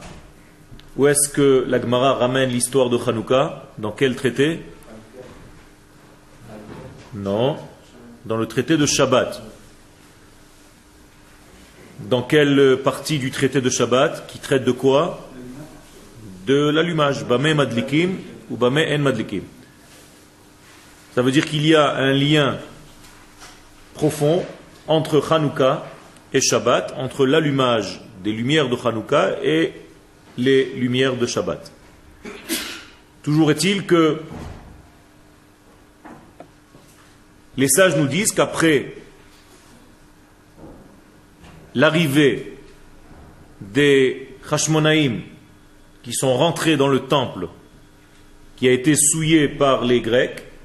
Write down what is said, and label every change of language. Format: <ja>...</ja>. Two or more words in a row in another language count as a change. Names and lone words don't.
<fr>Où est-ce que la Gemara ramène l'histoire de Hanouka? Dans quel traité? Non, dans le traité de Shabbat. Dans quelle partie du traité de Shabbat qui traite de quoi? De l'allumage.</fr> <he>במה מדליקים ou במה אין מדליקים.</he> <fr>Ça veut dire qu'il y a un lien profond entre Hanouka et Shabbat, entre l'allumage des lumières de Hanouka et les lumières de Shabbat. Toujours est-il que les sages nous disent qu'après l'arrivée des Hashmonaïm qui sont rentrés dans le temple qui a été souillé par les Grecs,</fr>